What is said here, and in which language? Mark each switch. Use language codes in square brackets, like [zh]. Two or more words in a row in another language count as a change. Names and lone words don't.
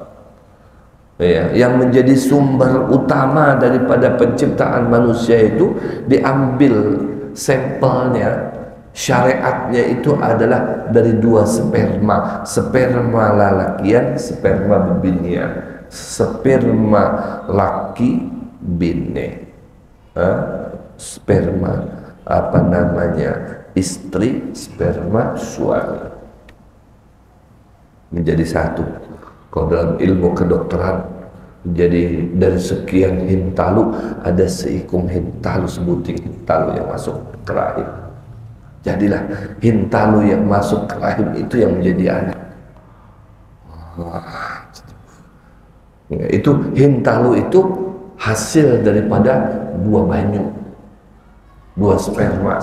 [id] Ya, yang menjadi sumber utama daripada penciptaan manusia itu diambil sampelnya, syariatnya itu adalah dari 2 sperma, sperma lalakian, sperma bebinian, sperma laki bini, sperma apa namanya istri, sperma suami menjadi satu. [bjn] Kalau dalam ilmu kedokteran, jadi dari sekian hintalu ada seikung hintalu, sebuting hintalu yang masuk ke rahim. [id] Jadilah hintalu yang masuk ke rahim itu yang menjadi anak. Itu hintalu itu hasil daripada 2 banyu, 2 sperma.